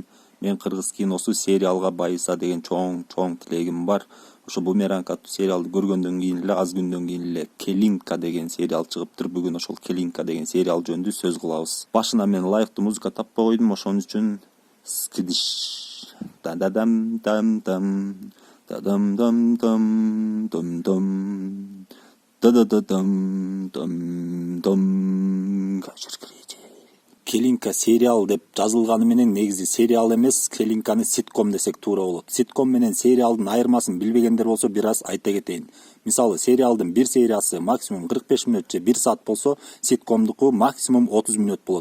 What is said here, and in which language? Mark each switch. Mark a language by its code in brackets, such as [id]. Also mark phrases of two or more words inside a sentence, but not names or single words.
[ky] Мен кыргыз киносу сериалга байыса деген чоң тилегим бар. Ошо Бумеранг аттуу сериалды көргөндөн кийин эле, аз күндөн кийин эле Келинка деген сериал чыгыптыр. Бүгүн ошол Келинка деген сериал жөнүндө сөз кылабыз. Башына мен ылайыктуу музыка таппай койдум, ошон үчүн скидиш да-да-дам дам дам да-дам дам дам дам дам да-да-да-дам дам дам. Келинка сериал деп жазылганы менен негизи сериал эмес, Келинканы ситком десек туура болот. Ситком менен сериалдын айырмасын билбегендер болсо бир аз айта кетейин. Мисалы, сериалдын бир сериясы максимум 45 мүнөт же 1 саат болсо, ситкомдуку максимум 30 мүнөт болот.